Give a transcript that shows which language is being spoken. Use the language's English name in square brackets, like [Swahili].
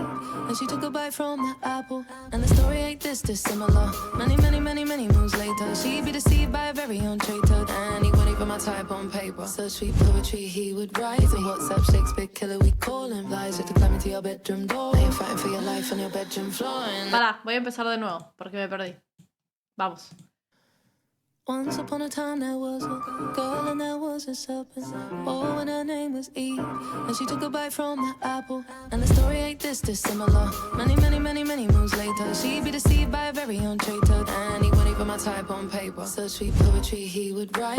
[English] And she took a bite from the apple. And the story ain't this dissimilar. Many moons later, she'd be deceived by a very own traitor. And he wouldn't even my type on paper. Such sweet poetry he would write. He's a WhatsApp Shakespeare killer, we call him. Lies to climb into your bedroom door. Now you're fighting for your life on your bedroom floor. And [Spanish] Pará, voy a empezar de nuevo porque me perdí. Vamos. [English] once upon a time there was a girl and there was a serpent. Oh, and her name was Eve. And she took a bite from the apple. And the story ain't this dissimilar. Many moons later, she'd be deceived by a very own traitor. And he wouldn't even my type on paper. Such sweet poetry he would write.